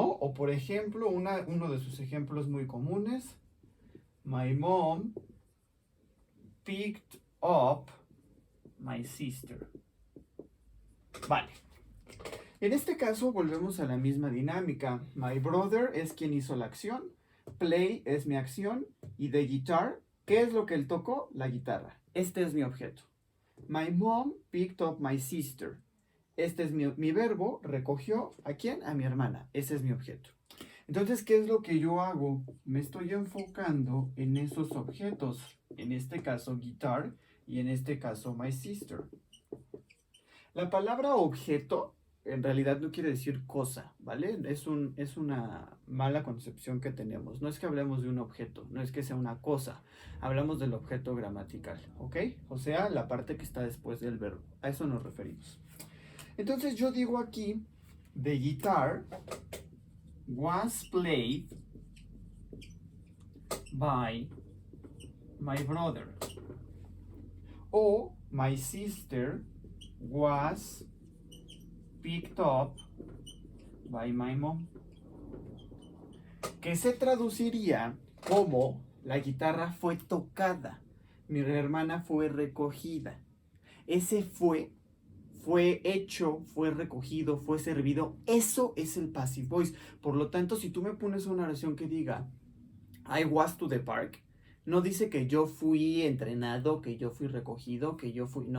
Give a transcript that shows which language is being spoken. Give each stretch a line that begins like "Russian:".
Spanish: O por ejemplo, uno de sus ejemplos muy comunes,
English: my mom picked up my sister.
Spanish: Vale. En este caso volvemos a la misma dinámica. My brother es quien hizo la acción, play es mi acción y the guitar, ¿qué es lo que él tocó? La guitarra. Este es mi objeto.
English: My mom picked up my sister.
Spanish: Este es mi verbo, recogió, ¿a quién? A mi hermana. Ese es mi objeto. Entonces, ¿qué es lo que yo hago? Me estoy enfocando en esos objetos. En este caso, guitar, y en este caso, my sister. La palabra objeto en realidad no quiere decir cosa, ¿vale? Es una mala concepción que tenemos. No es que hablemos de un objeto, no es que sea una cosa. Hablamos del objeto gramatical, ¿ok? O sea, la parte que está después del verbo. A eso nos referimos. Entonces yo digo aquí,
English: the guitar was played by my brother. O my sister was picked up by my mom.
Spanish: Que se traduciría como la guitarra fue tocada, mi hermana fue recogida. Ese fue hecho, fue recogido, fue servido. Eso es el passive voice. Por lo tanto, si tú me pones una oración que diga
English: I was to the park,
Spanish: no dice que yo fui entrenado, que yo fui recogido, que yo fui...